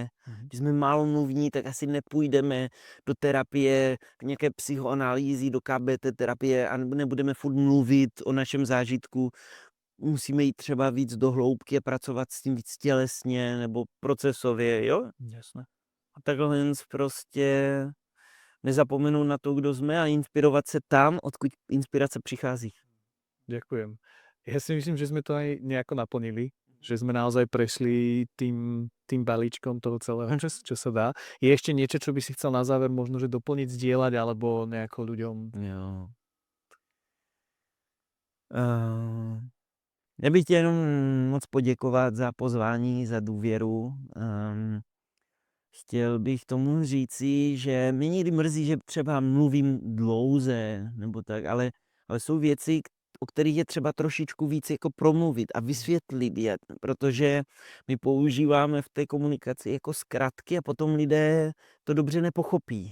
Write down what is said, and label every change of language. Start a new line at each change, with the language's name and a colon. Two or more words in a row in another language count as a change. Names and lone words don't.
Czech: Když jsme málomluvní, tak asi nepůjdeme do terapie, nějaké psychoanalýzy, do KBT terapie a nebudeme furt mluvit o našem zážitku. Musíme jít třeba víc do hloubky a pracovat s tím víc tělesně nebo procesově, jo?
Slovak: Jasné.
Czech: A takhle prostě nezapomenout na to, kdo jsme a inspirovat se tam, odkud inspirace přichází.
Slovak: Ďakujem. Ja si myslím, že sme to aj nejako naplnili, že sme naozaj prešli tým balíčkom toho celého, čo sa dá. Je ešte niečo, čo by si chcel na záver možno, že doplniť, zdieľať, alebo nejako ľuďom...
Czech: Jo. Já bych chtěl jenom moc poděkovat za pozvání, za důvěru. Chtěl bych tomu říci, že mě někdy mrzí, že třeba mluvím dlouze, nebo tak, ale jsou věci, o kterých je třeba trošičku víc jako promluvit a vysvětlit je, protože my používáme v té komunikaci jako zkratky a potom lidé to dobře nepochopí.